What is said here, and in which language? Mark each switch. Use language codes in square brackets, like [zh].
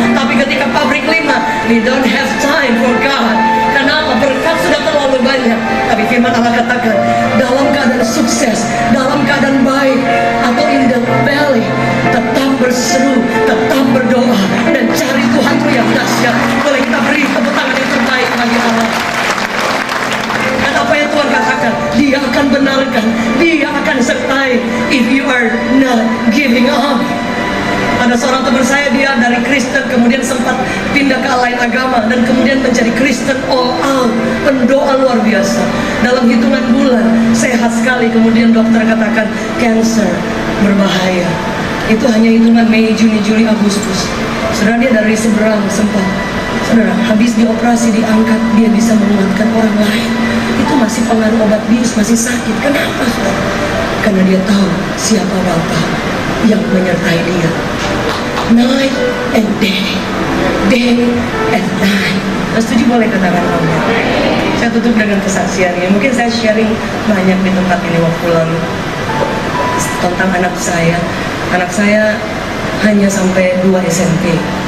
[id] Tapi ketika pabrik 5, [en] we don't have time for God. [id] Kenapa? Berkat sudah terlalu banyak. Tapi firman Allah katakan, dalam keadaan sukses, dalam keadaan baik, atau [en] in the valley, [id] tetap berseru, tetap berdoa, dan cari Tuhanku yang dahsyat. Boleh kita beri tepuk tangan yang terbaik bagi Allah. Dan apa yang Tuhan katakan, Dia akan benarkan, Dia akan sertai, [en] if you are not giving up. [id] Ada seorang teman saya, dia dari Kristen kemudian sempat pindah ke lain agama, dan kemudian menjadi Kristen all out, pendoa luar biasa. Dalam hitungan bulan sehat sekali, kemudian dokter katakan cancer, berbahaya. Itu hanya hitungan Mei, Juni, Juli, Agustus. Saudara, dia dari seberang sempat, saudara, habis dioperasi, diangkat, dia bisa menguatkan orang lain. Itu masih pengaruh obat bius, masih sakit. Kenapa, saudara? Karena dia tahu siapa Bapa yang menyertai dia. [en] Night and day, day and night. [id] Setuju, boleh katakan amin. Saya tutup dengan kesaksian ini. Mungkin saya sharing banyak di tempat ini waktu lalu tentang anak saya. Anak saya hanya sampai 2 SMP.